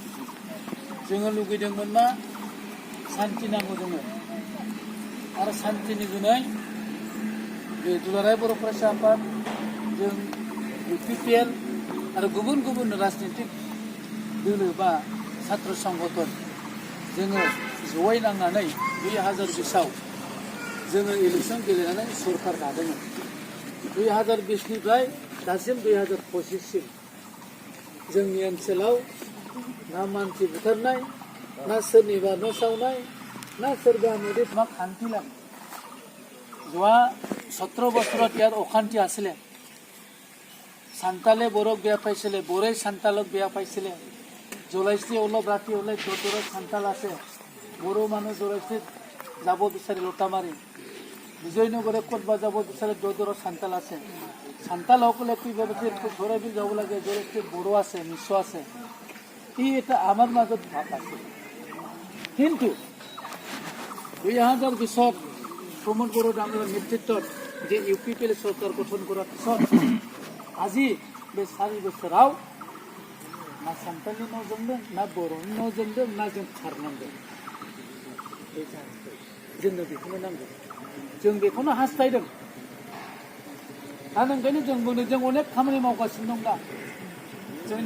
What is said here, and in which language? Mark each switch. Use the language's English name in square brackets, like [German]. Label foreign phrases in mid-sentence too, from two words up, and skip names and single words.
[Bodo] जोङो लुगैदोंमोन मा सान्थि नांगौ जोङो आरो सान्थिनि जुनै बे दुलाराय बर' फरायसा आफाद जों इउपिपिएल आरो गुबुन गुबुन राजनितिक दोलो बा छात्र संगठन जोङो जयै नांनानै 2020आव जोङो इलेक्सन गेलेनानै सरकार दादोंमोन। 2020निफ्राय दासिम 2025सिम जोंनि ओनसोलाव ना मानसि बुथारनाय ना सोरनिबा न' सावनाय ना सोरबा मोदी मा खान्थि [Assamese] লাগে যোৱা 17 বছৰত ইয়াত অশান্তি আছিলে। সান্তালে বৰক বেয়া পাইছিলে, বৰে সান্তালক বেয়া পাইছিলে। জলাইস্রি অলপ ৰাতি হ'লে দূৰত সান্তাল আছে, বড়ো মানুহ জলাইস্রিত যাব বিচাৰি লতা মাৰি। বিজয়নগৰে ক'তবা যাব বিচাৰে দূৰত সান্তাল আছে। সান্তালসকলে কি ভাবিছে ঘৰে বি যাব লাগে, জলাইস্রিত বড়ো আছে, মিশ্ৰ আছে। এটা আমাৰ মাজত ভাগ আছে। কিন্তু 2020ত প্ৰমোদ বড়ো ডাঙৰীয়াৰ নেতৃত্বত যে ইউপিপিএল চৰকাৰ গঠন কৰাৰ পিছত আজি [Bodo] बे 4 बोसोराव ना सान्थालि न' जोंदों ना बर'नि न' जोंदों ना जों खारनांदों। बे जायाखै जोंनो बेखौनो नांगौ जों बेखौनो हास्थायदों दा ओंखायनो जों बुंदों जों अनेक खामानि मावगासिनो दं दा जोंनि